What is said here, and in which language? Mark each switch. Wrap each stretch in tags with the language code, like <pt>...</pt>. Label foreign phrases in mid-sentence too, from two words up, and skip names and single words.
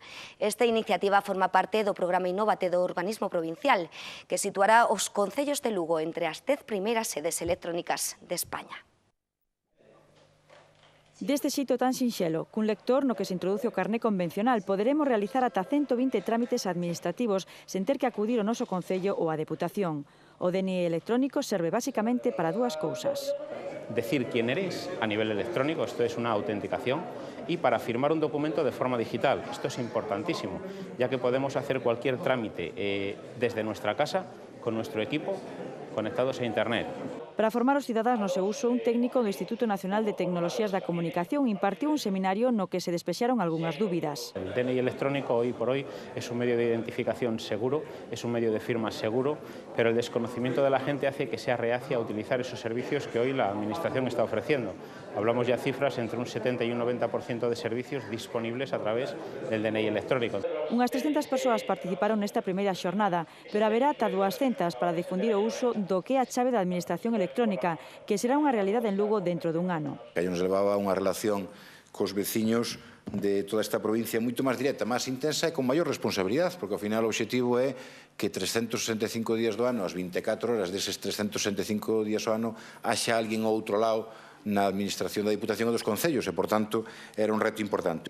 <gl>Esta iniciativa forma parte do programa Innóvate do Urbanismo Provincial, que situará os concellos de Lugo entre as 10 primeiras sedes electrónicas de España. Deste xeito tan sinxelo, cun lector no que se introduce o carné convencional, poderemos realizar ata 120 trámites administrativos sen ter que acudir ao noso concello ou á Deputación. O DNI electrónico serve basicamente para dúas cousas.</gl> <es>Decir quién eres a nivel electrónico, esto es una autenticación, y para firmar un documento de forma digital. Esto es importantísimo, ya que podemos hacer cualquier trámite desde nuestra casa, con nuestro equipo, conectados a Internet.</es> <gl>Para formar os cidadáns no seu uso, un técnico do Instituto Nacional de Tecnoloxías da Comunicación impartiu un seminario no que se despexaron algunhas dúbidas.</gl> <es>El DNI electrónico hoy por hoy es un medio de identificación seguro, es un medio de firma seguro, pero el desconocimiento de la gente hace que sea reacia a utilizar esos servicios que hoy la Administración está ofreciendo. Hablamos ya cifras entre un 70 y un 90% de servicios disponibles a través del DNI electrónico.</es> <gl>Unhas 300 persoas participaron nesta primeira xornada, pero haberá ata 200 para difundir o uso do que é a chave da Administración electrónica, que será unha realidade en Lugo dentro dun ano. Que nos levaba a unha relación cos veciños de toda esta provincia moito máis directa, máis intensa e con maior responsabilidade, porque ao final o obxectivo é que 365 días do ano, as 24 horas deses 365 días do ano, haxa alguén ao outro lado na Administración da Diputación e dos Concellos e, por tanto, era un reto importante.</gl>